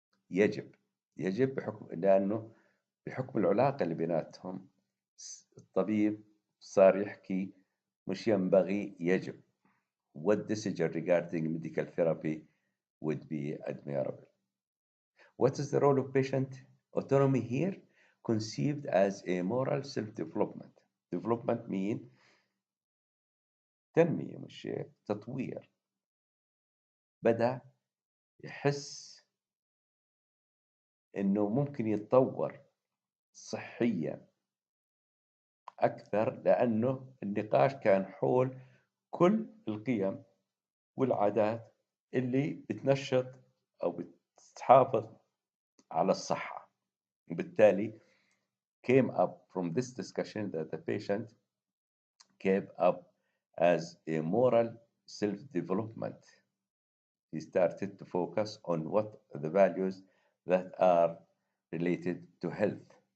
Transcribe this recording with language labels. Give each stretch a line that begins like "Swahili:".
Arabic: يجب لأنه بحكم العلاقة اللي بيناتهم الطبيب صار يحكي مش ينبغي يجب.
English: What decision regarding medical therapy would be admirable. What is the role of patient autonomy here? Conceived as a moral self-development. Development mean
Arabic: تنمية مش تطوير. بدأ يحس إنه ممكن يتطور صحيا أكثر لأنه النقاش كان حول كل القيم والعادات اللي بتنشط أو بتحافظ على الصحة. وبالتالي
English: came up from this discussion that the patient came up as a moral self-development. He started to focus on what the values that are related to health.